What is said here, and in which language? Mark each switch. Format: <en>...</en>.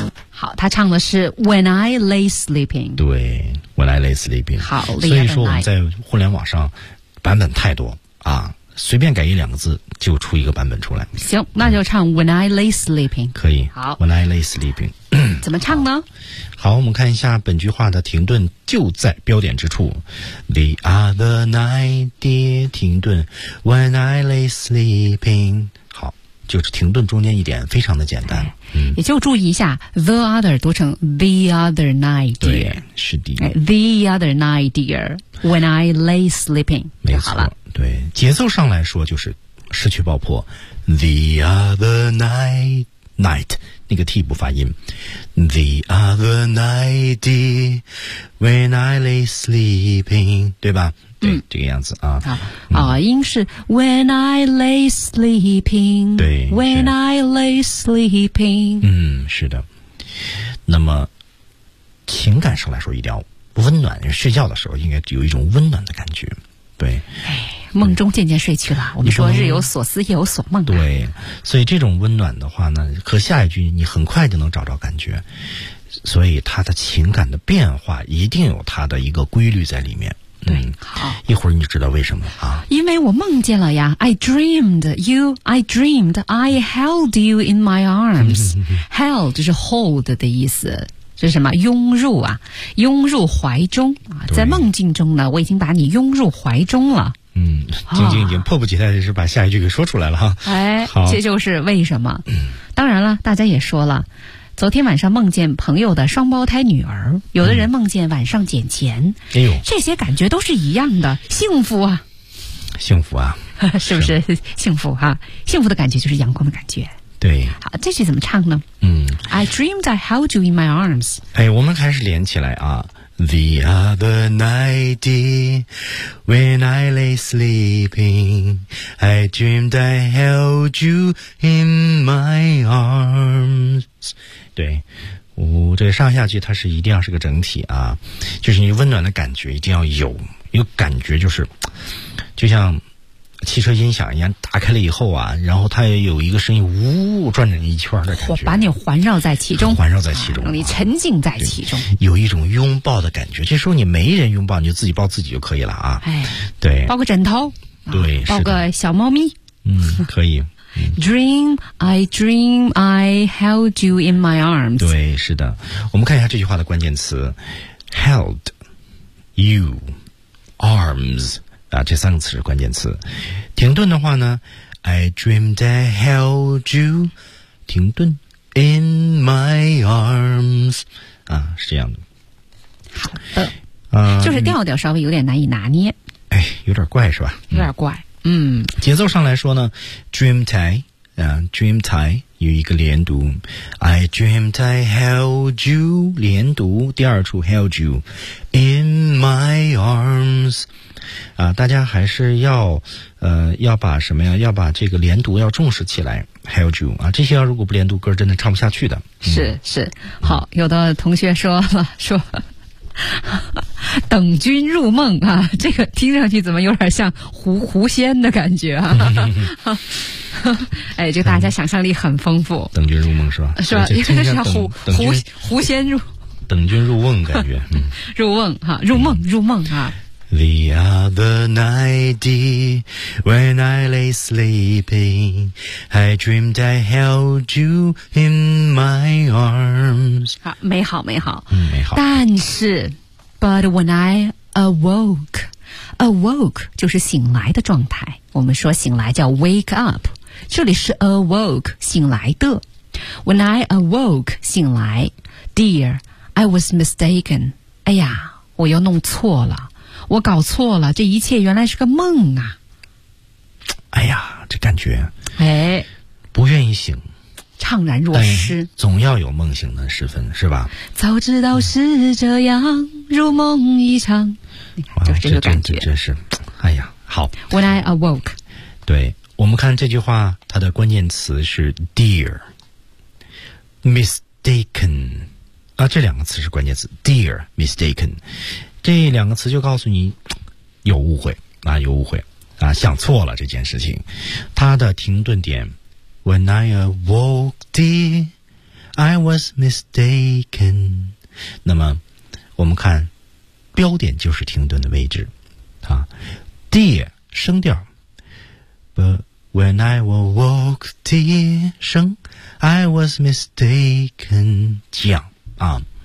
<zh>好，他唱的是</zh> <en>When I lay sleeping。对， When I lay sleeping。</en> <zh>好，所以说我们在互联网上版本太多啊，随便改一两个字就出一个版本出来。行，那就唱</zh> <en>When I lay sleeping。</en> <zh>可以。好，</zh> <en>When I lay sleeping。</en> <zh>怎么唱呢？好，我们看一下本句话的停顿就在标点之处。</zh> <en>The other night, dear,</en> <zh>停顿</zh> <en>When I lay sleeping。</en> <zh>好，就是停顿中间一点，非常的简单。嗯，也就注意一下</zh> <en>the other</en> <zh>读成</zh> <en>the other night dear，</en> <zh>对，是的。</zh> <en>the other night dear when I lay sleeping，</en> <zh>没错，对，节奏上来说就是失去爆破</zh> <en>the other night</en> <zh>那个 T 不发音</zh> <en>the other night when I lay sleeping，</en> <zh>对吧？对，这个样子啊，音是</zh> <en>when I lay sleeping，</en> <zh>对</zh> <en>，when I lay sleeping，</en> <zh>嗯，是的。那么情感上来说，一定要温暖，睡觉的时候应该有一种温暖的感觉，对。哎，梦中渐渐睡去了，我们说日有所思，夜有所梦、啊。对，所以这种温暖的话呢，和下一句你很快就能找着感觉，所以他的情感的变化一定有他的一个规律在里面。对，好，一会儿你知道为什么啊？因为我梦见了呀</zh> <en>，I dreamed you, I dreamed I held you in my arms.</en> <zh>Held 就是 hold 的意思，是什么？拥入啊，拥入怀中啊，在梦境中呢，我已经把你拥入怀中了。嗯，晶晶已经迫不及待的是把下一句给说出来了哈。哎，好，这就是为什么。当然了，大家也说了。昨天晚上梦见朋友的双胞胎女儿，有的人梦见晚上捡钱、哎呦，这些感觉都是一样的，幸福啊，幸福啊，是不是幸福啊？幸福的感觉就是阳光的感觉。对，好，这句怎么唱呢？嗯</zh> <en>，I dreamed I held you in my arms。</en> <zh>哎，我们还是连起来啊</zh> <en>，The other night when I lay sleeping, I dreamed I held you in my arms。</en> <zh>对，这上下句它是一定要是个整体啊，就是你温暖的感觉一定要有，有感觉就是，就像汽车音响一样，打开了以后啊，然后它也有一个声音，呜，转着一圈的感觉，我把你环绕在其中，环绕在其中、啊，让你沉浸在其中，有一种拥抱的感觉。这时候你没人拥抱，你就自己抱自己就可以了啊。哎，对，抱个枕头，对，啊、抱个小猫咪，嗯，可以。</zh> <en>Dream, I dream, I held you in my arms.</en> <zh>对，是的。我们看一下这句话的关键词 ，</zh> <en>held, you, arms</en> <zh>啊，这三个词是关键词。停顿的话呢</zh> <en>，I dreamed I held you.</en> <zh>停顿</zh> <en>in my arms</en> <zh>啊，是这样的。好的，就是调调稍微有点难以拿捏。哎，有点怪是吧？有点怪。嗯，节奏上来说呢 ，</zh> <en>dreamed I， dreamed I</en> <zh>有一个连读 ，</zh> <en>I dreamed I held you</en> <zh>连读，第二处</zh> <en>held you in my arms，</en> <zh>啊，大家还是要要把什么呀？要把这个连读要重视起来 ，</zh> <en>held you</en> <zh>啊，这些要如果不连读，歌真的唱不下去的。嗯、是是，好，有的同学说了说。等君入梦啊，这个听上去怎么有点像狐仙的感觉啊？哎，就大家想象力很丰富。等君入梦是吧？是吧？应该是狐仙入。等君入瓮感觉。入瓮哈、啊，入梦、嗯、入梦啊。</zh> <en>The other night when I lay sleeping, I dreamed I held you in my arms.</en> <zh>好，美好，美好，嗯，美好。但是 ，</zh> <en>but when I awoke, awoke</en> <zh>就是醒来的状态。我们说醒来叫</zh> <en>wake up，</en> <zh>这里是 awoke 醒来的。</zh> <en>When I awoke</en> <zh>醒来</zh> <en>，dear, I was mistaken.</en> <zh>哎呀，我又弄错了。我搞错了，这一切原来是个梦啊！哎呀，这感觉，哎，不愿意醒，怅然若失，总要有梦醒的时分，是吧？早知道是这样，如梦一场，就是这个感觉，真是，哎呀，好。</zh> <en>When I awoke，</en> <zh>对，我们看这句话，它的关键词是</zh> <en>dear， mistaken，</en> <zh>啊，这两个词是关键词 ，dear， mistaken。这两个词就告诉你有误会啊，有误会啊，想错了这件事情。它的停顿点</zh> <en>，When I awoke, dear, I was mistaken。</en> <zh>那么我们看标点就是停顿的位置啊 ，dear 升调 ，</zh> <en>But when I awoke, dear</en> <zh>升 ，</zh> <en>I was mistaken</en> <zh>降啊。</zh>